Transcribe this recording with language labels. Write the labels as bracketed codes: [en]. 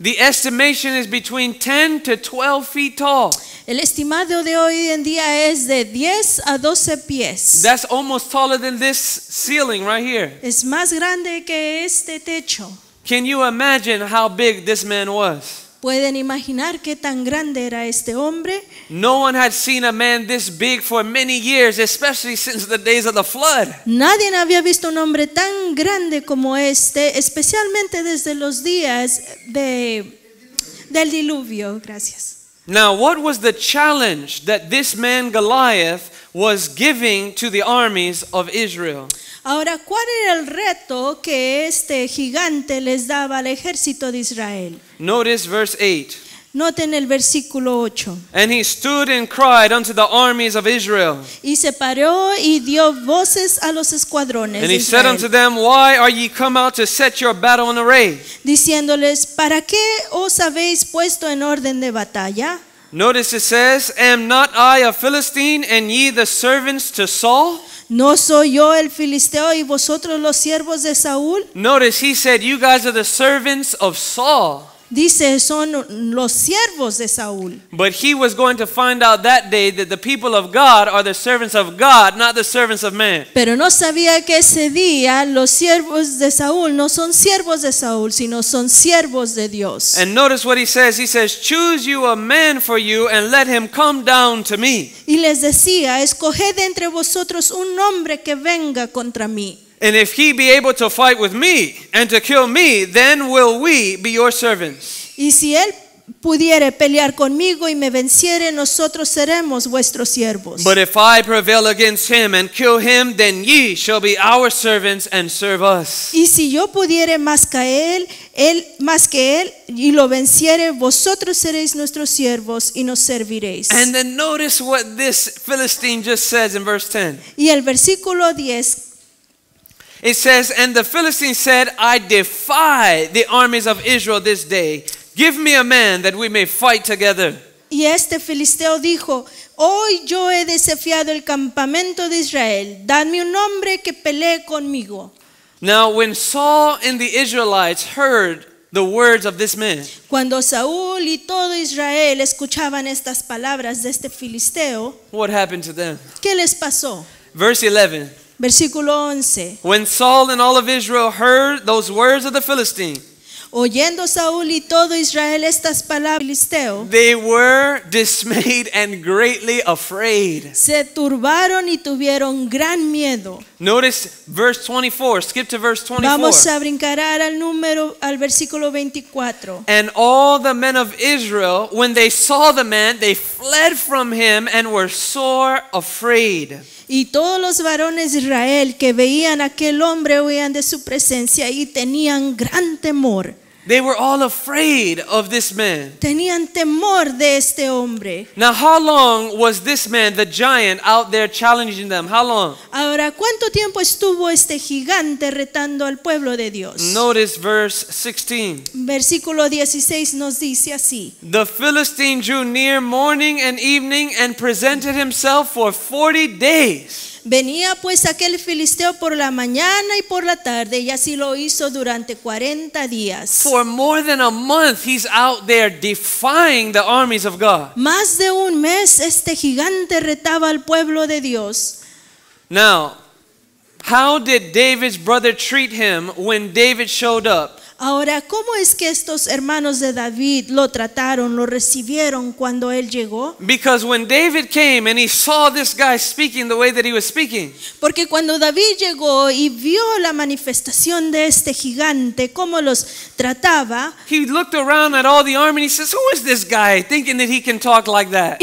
[en] The estimation is between 10 to 12 feet tall. [es] El estimado de hoy en día es de 10 a 12 pies. [en] That's almost taller than this ceiling right here. [es] Es más grande que este techo. [en] Can you imagine how big this man was? [es] ¿Pueden imaginar qué tan grande era este hombre? [en] No one had seen a man this big for many years, especially since the days of the flood. [es] Nadie había visto un hombre tan grande como este, especialmente desde los días del diluvio. Gracias. [en] Now, what was the challenge that this man Goliath was giving to the armies of Israel? [es] Ahora, ¿cuál era el reto que este gigante les daba al ejército de Israel? [en] Notice verse 8. [es] Noten el versículo 8. [en] And he stood and cried unto the armies of Israel. [es] Y se paró y dio voces a los escuadrones [en] And [es] de [en] he said unto [es] Israel, [en] them, Why are ye come out to set your battle in array? [es] diciéndoles, ¿para qué os habéis puesto en orden de batalla? [en] Notice it says, Am not I a Philistine, and ye the servants to Saul? [es] ¿No soy yo el filisteo y vosotros los siervos de Saúl? [en] Notice he said, You guys are the servants of Saul. [es] Dice, son los siervos de Saúl. [en] But he was going to find out that day that the people of God are the servants of God, not the servants of man. [es] Pero no sabía que ese día los siervos de Saúl no son siervos de Saúl, sino son siervos de Dios. [en] And notice what he says. He says, Choose you a man for you and let him come down to me. [es] Y les decía, escoged entre vosotros un hombre que venga contra mí. [en] And if he be able to fight with me and to kill me, then will we be your servants. [es] Y si él pudiere pelear conmigo y me venciere, nosotros seremos vuestros siervos. [en] But if I prevail against him and kill him, then ye shall be our servants and serve us. [es] Y si yo pudiere más que él y lo venciere, vosotros seréis nuestros siervos y nos serviréis. [en] And then notice what this Philistine just says in verse 10. [es] Y el versículo 10 [en] It says, And the Philistine said, I defy the armies of Israel this day. Give me a man that we may fight together. [es] y este filisteo dijo, hoy yo he desafiado el campamento de Israel, dadme un hombre que pelee conmigo. [en] Now when Saul and the Israelites heard the words of this man, [es] Cuando Saúl y todo Israel escuchaban estas palabras de este filisteo, [en] what happened to them? [es] ¿qué les pasó? [en] Verse 11. [es] Versículo 11. [en] When Saul and all of Israel heard those words of the Philistine, [es] Oyendo Saúl y todo Israel estas palabras del filisteo, [en] they were dismayed and greatly afraid. [es] se turbaron y tuvieron gran miedo. [en] Notice verse 24. Skip to verse 24. [es] Vamos a brincar al versículo 24. [en] And all the men of Israel, when they saw the man, they fled from him and were sore afraid. [es] Y todos los varones de Israel que veían a aquel hombre huían de su presencia y tenían gran temor. [en] They were all afraid of this man. [es] Tenían temor de este hombre. [en] Now, how long was this man, the giant, out there challenging them? How long? [es] Ahora, ¿cuánto tiempo estuvo este gigante retando al pueblo de Dios? [en] Notice verse 16. [es] Versículo 16 nos dice así. [en] The Philistine drew near morning and evening and presented himself for 40 days. [es] Venía pues aquel filisteo por la mañana y por la tarde, y así lo hizo durante 40 días. [en] For more than a month, he's out there defying the armies of God. [es] Más de un mes este gigante retaba al pueblo de Dios. [en] Now, how did David's brother treat him when David showed up? [es] Ahora, ¿cómo es que estos hermanos de David lo trataron, lo recibieron cuando él llegó? [en] Because when David came and he saw this guy speaking the way that he was speaking, [es] Porque cuando David llegó y vio la manifestación de este gigante, cómo los trataba, [en] he looked around at all the army and he says, Who is this guy thinking that he can talk like that?